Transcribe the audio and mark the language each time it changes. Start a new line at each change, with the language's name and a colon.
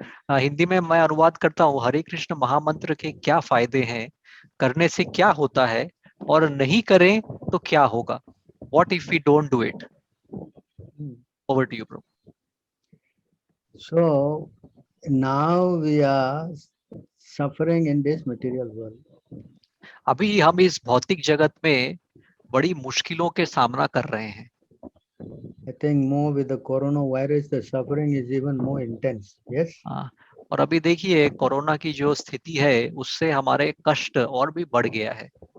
Hindi: हिंदी में मैं अनुवाद करता हूँ। हरे कृष्ण महामंत्र के क्या फायदे हैं, करने से क्या होता है, और नहीं करें तो क्या होगा?
English: What if we don't do it? Over to you, Prabhu. So now we are suffering in this material world.
Hindi: अभी हम इस भौतिक जगत में बड़ी मुश्किलों के सामना कर रहे हैं।
English: I think more with the coronavirus, the suffering is even more intense. Yes.
Hindi: और अभी देखिए कोरोना की जो स्थिति है, उससे हमारे कष्ट और भी बढ़ गया है।